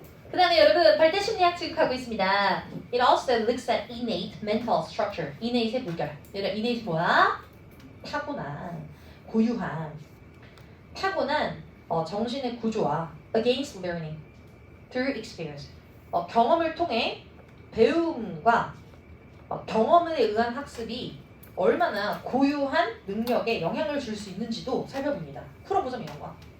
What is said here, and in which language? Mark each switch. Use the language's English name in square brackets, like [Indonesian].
[Korean] 그 다음에 여러분 발달 심리학 지급하고 있습니다. [English] It also looks at innate mental structure. [Korean] innate의 물결. 여러분 innate 뭐야? 타고난, 고유한, 정신의 구조와 [English] against learning through experience. [Korean] 경험을 통해 배움과 경험에 의한 학습이 얼마나 고유한 능력에 영향을 줄 수 있는지도 살펴봅니다. 풀어보자면 이런 거야.